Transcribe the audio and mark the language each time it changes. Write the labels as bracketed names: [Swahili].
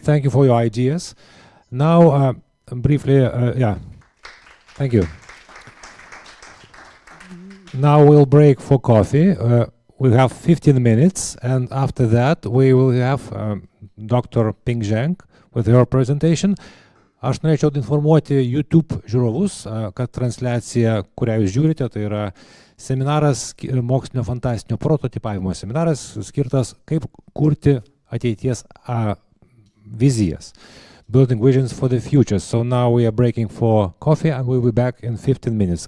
[English] Thank you for your ideas. Now, briefly, thank you. Now we'll break for coffee. We have 15 minutes, and after that we will have Dr. Ping Zheng with her presentation. [Lithuanian] Aš norėčiau informuoti YouTube žiūrovus, kad transliacija, kurią jūs žiūrite, tai yra seminaras, mokslinio-fantastinio prototipavimo seminaras, skirtas kaip kurti ateities vizijas. [English] Building visions for the future. So now we are breaking for coffee and we'll be back in 15 minutes.